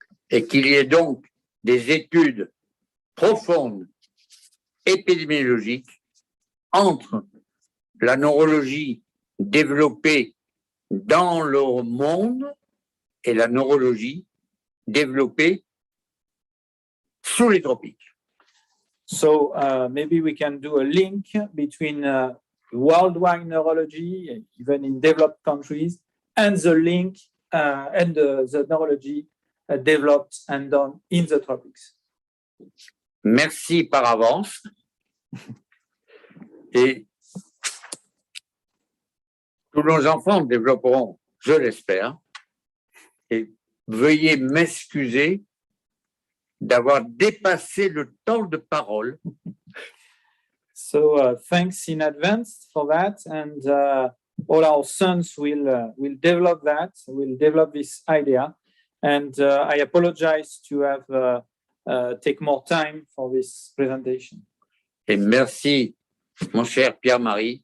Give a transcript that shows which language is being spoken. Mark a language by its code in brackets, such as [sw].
[fr] Et qu'il y ait donc des études profondes, épidémiologiques, entre la neurologie développée dans le monde et la neurologie développée sous les tropiques. [en] So maybe we can do a link between worldwide neurology, even in developed countries, and the link and the neurology developed and done in the tropics. [fr] Merci par avance. Et tous nos enfants développeront, je l'espère. Et veuillez m'excuser d'avoir dépassé le temps de parole. [en] So thanks in advance for that, and all our sons will develop that, will develop this idea, and I apologize to have take more time for this presentation. [fr] Et merci, mon cher Pierre-Marie,